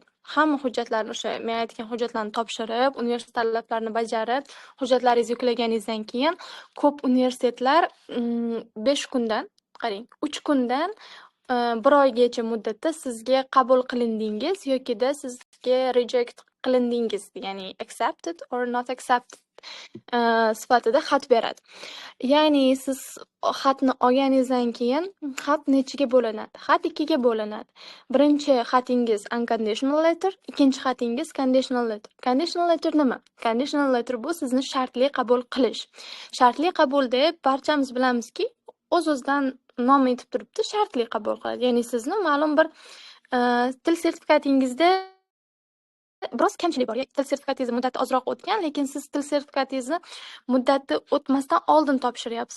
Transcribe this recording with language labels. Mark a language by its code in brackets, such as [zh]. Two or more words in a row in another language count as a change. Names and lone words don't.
[uz] Hamma hujjatlarni, o'sha men aytgan hujjatlarni topshirib, universitet talablarini bajarib, hujjatlaringizni yuklaganingizdan keyin ko'p universitetlar 5 kundan, qarang, 3 kundan 1 oygacha muddatda sizga qabul qilindingiz yokida sizga reject qilindingiz, ya'ni [en] accepted or not accepted [uz] sifatida xat beradi. Ya'ni siz xatni olganingizdan keyin xat nechiga bo'linadi? Xat 2 ga bo'linadi. Birinchi xatingiz [en] unconditional letter, [uz] ikkinchi xatingiz [en] conditional letter. Conditional letter [uz] nima? [en] Conditional letter [uz] bu sizni shartli qabul qilish. Shartli qabul deb barchamiz bilamizki, o'z-o'zidan nom aytib turibdi, shartli qabul qiladi. Ya'ni sizni ma'lum bir til sertifikatingizda biroz kamchilik bor. Til sertifikatingiz muddati ozroq o'tgan, lekin siz til sertifikatingizni muddati o'tmasdan oldin topshiryapsiz.